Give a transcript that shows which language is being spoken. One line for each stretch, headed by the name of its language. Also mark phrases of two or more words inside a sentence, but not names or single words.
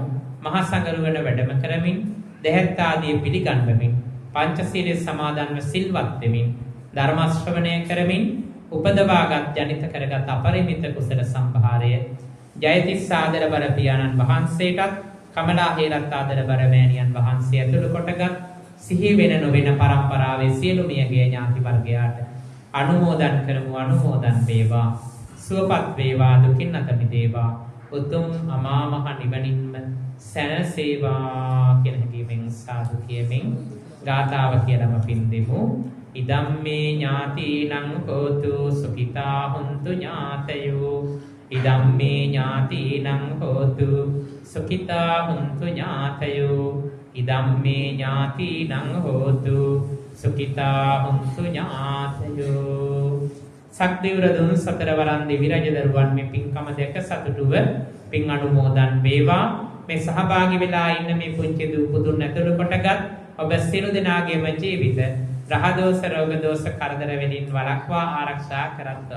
Sinhala: මහා සංඝරුවන වැඩම කරමින් දෙහැත් ආදී පිළිගන්වමින් පංචශීලයේ සමාදන්ව සිල්වත් වෙමින් ධර්ම ශ්‍රවණය කරමින් උපදවාගත් ජනිත කරගත් අපරිමිත කුසල සම්භාරය ජයතිස් සාදරබර පියාණන් වහන්සේටත් කමලා හේරත් ආදරබර මෑණියන් වහන්සේ ඇතුළු කොටගත් සිහි වෙන නොවන පරම්පරාවේ සියලු මියගේ ඥාති වර්ගයාට අනුමෝදන් කරමු. අනුමෝදන් වේවා. සුවපත් වේවා. දුකින් අත මිදේවා. උතුම් අමා මහ නිවනින්ම සැනසේවා කියන හැඟීමෙන් සාදු කියමින් ගාථාව කියලාම පින් දෙමු.
Pali: ඉදම්මේ ඥාතිනං හෝතු සුඛිතා හුන්තු ඥාතයෝ. ඉදම්මේ ඥාතිනං හෝතු සුඛිතා හුන්තු ඥාතයෝ. ඉදම්මේ ඥාතිනං හෝතු සුඛිතා හුන්තු ඥාතයෝ.
Sinhala: සක්දිවර දුන් සතරවරන් දෙවි රජ දරුවන් මේ පින්කම දැක සතුටුව පින් අනුමෝදන් වේවා. මේ සහභාගී වෙලා ඉන්න මේ පුංචි දූ පුතුන් ඇතුළු කොටගත් ඔබ සියලු දෙනාගේම ජීවිත රහ දෝෂ රෝග දෝෂ කරදර වලින් වළක්වා ආරක්ෂා කරත්වා.